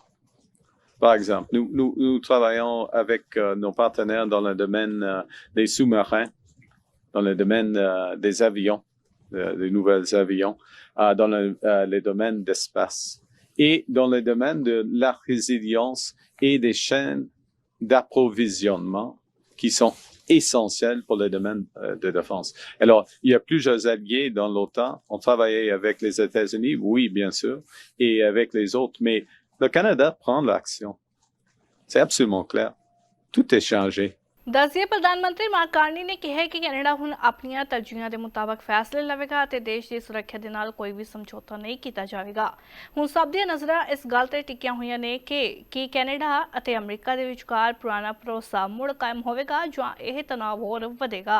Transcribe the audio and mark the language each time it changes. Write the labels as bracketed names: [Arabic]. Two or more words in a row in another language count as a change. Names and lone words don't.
[French] Par exemple, nous travaillons avec nos partenaires dans le domaine des sous-marins, dans le domaine des avions, des nouveaux avions, dans les domaines d'espace et dans le domaine de la résilience et des chaînes d'approvisionnement qui sont essentielles pour le domaine de défense. Alors, il y a plusieurs alliés dans l'OTAN. On travaille avec les États-Unis, oui, bien sûr, et avec les autres, mais le Canada prend l'action. C'est absolument clair. Tout est changé. [Punjabi] ਦੱਸੀਏ ਪ੍ਰਧਾਨ ਮੰਤਰੀ ਮਾਰਕ ਕਾਰਨੀ ਨੇ ਕਿਹਾ ਹੈ ਕਿ ਕੈਨੇਡਾ ਹੁਣ ਆਪਣੀਆਂ ਤਰਜੀਹਾਂ ਦੇ ਮੁਤਾਬਕ ਫੈਸਲੇ ਲਵੇਗਾ ਅਤੇ ਦੇਸ਼ ਦੀ ਸੁਰੱਖਿਆ ਦੇ ਨਾਲ ਕੋਈ ਵੀ ਸਮਝੌਤਾ ਨਹੀਂ ਕੀਤਾ ਜਾਵੇਗਾ। ਹੁਣ ਸਭ ਦੀਆਂ ਨਜ਼ਰਾਂ ਇਸ ਗੱਲ ਤੇ ਟਿਕੀਆਂ ਹੋਈਆਂ ਨੇ ਕਿ ਕੀ ਕੈਨੇਡਾ ਅਤੇ ਅਮਰੀਕਾ ਦੇ ਵਿਚਕਾਰ ਪੁਰਾਣਾ ਭਰੋਸਾ ਮੁੜ ਕਾਇਮ ਹੋਵੇਗਾ ਜਾਂ ਇਹ ਤਣਾਅ ਹੋਰ ਵਧੇਗਾ।